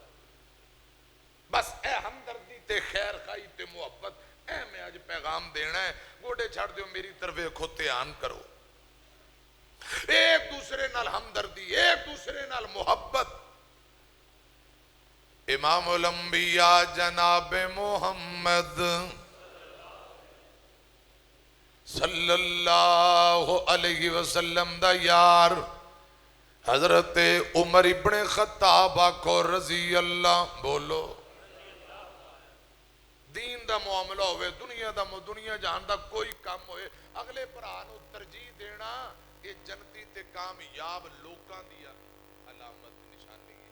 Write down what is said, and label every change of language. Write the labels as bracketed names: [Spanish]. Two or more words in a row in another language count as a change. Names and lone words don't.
[Punjabi] بس اے ہمدردی تے خیر خاہی تے محبت، اے میں اج پیغام دینا ہے. گوڈے چھڈ دیو، میری طرف ویکھو، دھیان کرو۔ ایک دوسرے نال ہمدردی، ایک دوسرے نال محبت. [Arabic] إمام الأنبياء [Punjabi] جناب محمد [Arabic] صلى الله عليه وسلم [Punjabi] دا یار حضرت عمر ابن خطاب آکھو [Arabic] رضي الله, [Punjabi] बोलो। دین دا معاملہ ہووے، دنیا جان دا کوئی کام ہوئے، اگلے بھرا نوں ترجیح دینا، یہ جنتی تے کامیاب لوکاں دی علامت نشانی ہے.